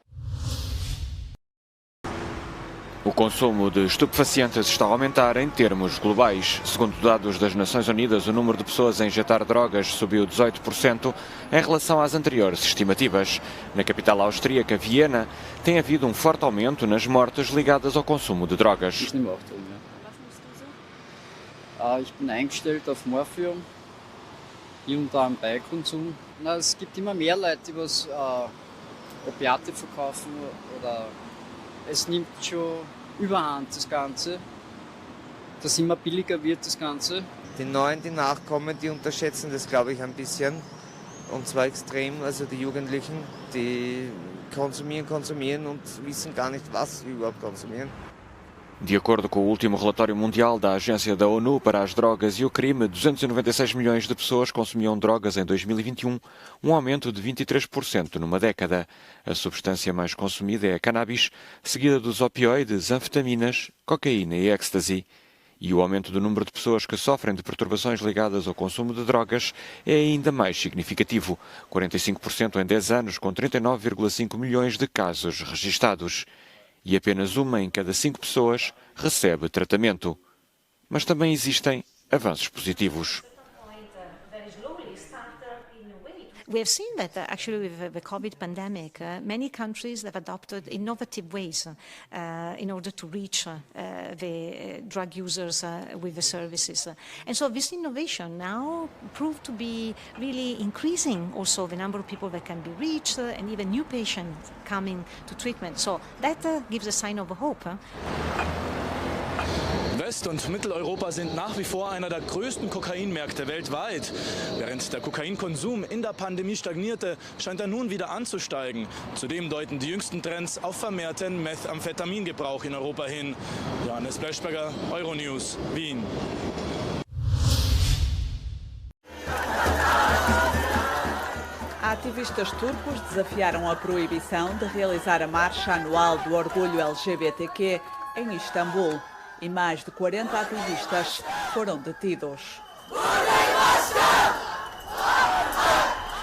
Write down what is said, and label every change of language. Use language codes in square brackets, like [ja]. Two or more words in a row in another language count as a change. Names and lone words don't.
[pt] O consumo de estupefacientes está a aumentar em termos globais. Segundo dados das Nações Unidas, o número de pessoas a injetar drogas subiu 18% em relação às anteriores estimativas. Na capital austríaca, Viena, tem havido um forte aumento nas mortes ligadas ao consumo de drogas. [de] Ich bin eingestellt auf Morphium, hier und da am Beikonsum. Es gibt immer mehr Leute, die Opiate verkaufen oder es nimmt schon überhand das Ganze, dass immer billiger wird das Ganze. Die Neuen, die nachkommen, die unterschätzen das, glaube ich, ein bisschen. Und zwar extrem, also die Jugendlichen, die konsumieren und wissen gar nicht, was sie überhaupt konsumieren. [pt] De acordo com o último relatório mundial da Agência da ONU para as Drogas e o Crime, 296 milhões de pessoas consumiam drogas em 2021, um aumento de 23% numa década. A substância mais consumida é a cannabis, seguida dos opioides, anfetaminas, cocaína e ecstasy. E o aumento do número de pessoas que sofrem de perturbações ligadas ao consumo de drogas é ainda mais significativo, 45% em 10 anos, com 39,5 milhões de casos registados. E apenas 1 em cada 5 pessoas recebe tratamento. Mas também existem avanços positivos. [en] We have seen that actually with the COVID pandemic, many countries have adopted innovative ways in order to reach the drug users with the services. And so this innovation now proved to be really increasing also the number of people that can be reached and even new patients coming to treatment. So that gives a sign of hope. [de] West- und Mitteleuropa sind nach wie vor einer der größten Kokainmärkte weltweit. Während der Kokainkonsum in der Pandemie stagnierte, scheint er nun wieder anzusteigen. Zudem deuten die jüngsten Trends auf vermehrten Methamphetamingebrauch in Europa hin. Johannes Bleschberger, Euronews, Wien. [pt] Ativistas turcos desafiaram a proibição de realizar a marcha anual do orgulho LGBTQ em Istambul. E mais de 40 ativistas foram detidos.